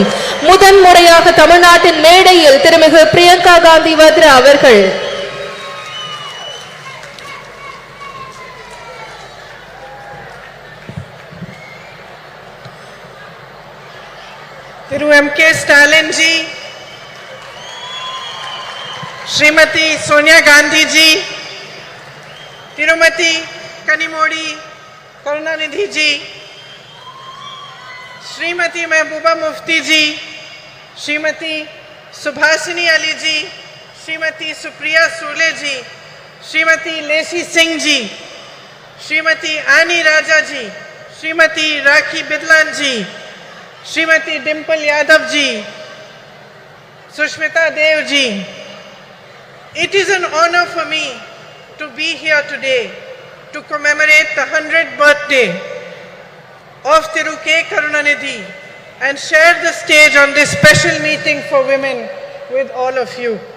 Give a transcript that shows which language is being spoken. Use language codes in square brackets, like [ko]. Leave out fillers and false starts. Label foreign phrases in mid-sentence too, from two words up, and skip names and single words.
[ta] முதன் முறையாக தமிழ்நாட்டின் மேடையில் திருமிகு பிரியங்கா காந்தி வத்ரா அவர்கள் [en] Thiru M.K. Stalin ji, Smt Sonia Gandhi ji, Tirumati Kanimodi Karunanidhi ji, Srimati Mehbooba Mufti ji, Srimati Subhasini Ali ji, Srimati Supriya Sule ji, Srimati Lacey Singh ji, Srimati Ani Raja ji, Srimati Rakhi Bidlan ji, Srimati Dimple Yadav ji, Sushmita Dev ji. It is an honor for me to be here today to commemorate the 100th birthday of Thiru K. Karunanidhi and share the stage on this special meeting for women with all of you.